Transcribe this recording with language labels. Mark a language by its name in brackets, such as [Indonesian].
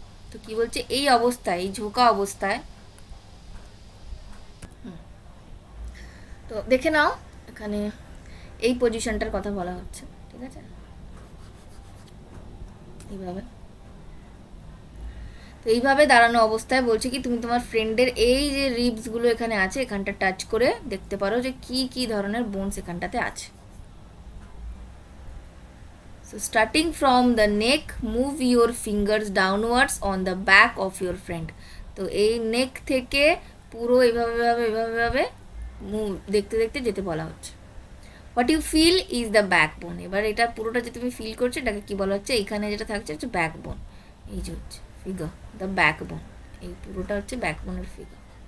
[Bangla] তো কি বলছে, এই অবস্থায়, এই ঝোঁকা অবস্থায়, তো দেখে নাও এখানে এই পজিশনটার কথা বলা হচ্ছে, ঠিক আছে, এইভাবে। তো এইভাবে দাঁড়ানো অবস্থায় বলছে কি তুমি তোমার ফ্রেন্ডের এই যে রিবসগুলো এখানে আছে এখানটা টাচ করে দেখতে পারো যে কি কি ধরনের বোনস এখানটাতে আছে। [English] So starting from the neck, move your fingers downwards on the back of your friend. [Bangla] তো এই নেক থেকে পুরো এইভাবে এইভাবে দেখতে দেখতে যেতে বলা হচ্ছে। [English] What you feel is the backbone. [Bangla] এবার এটা পুরোটা যে তুমি ফিল করছো এটাকে কি বলা হচ্ছে, এখানে যেটা থাকছে হচ্ছে ব্যাকবোন। এই যে হচ্ছে ফিগার, দ্য ব্যাকবোন, এই পুরোটা হচ্ছে ব্যাকবোনের ফিগার।